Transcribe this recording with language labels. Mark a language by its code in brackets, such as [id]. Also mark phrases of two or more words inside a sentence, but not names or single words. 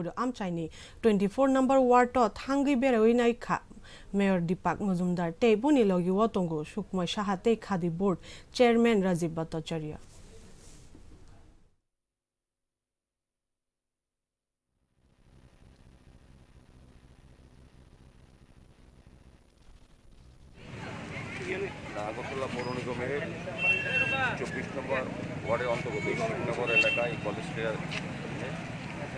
[trp] Amchaini 24 number ward to Thangi Beroinai Kha Mayor Deepak Muzumdar Te Buni Logi Wotongo Shukmoi Shahate Khadi Board Chairman Rajiv Bhattacharya [bn] আগরতলা পৌর নিগমের 24 নম্বর ওয়ার্ডের অন্তর্গত নগর এলাকায় কলেজের এখানে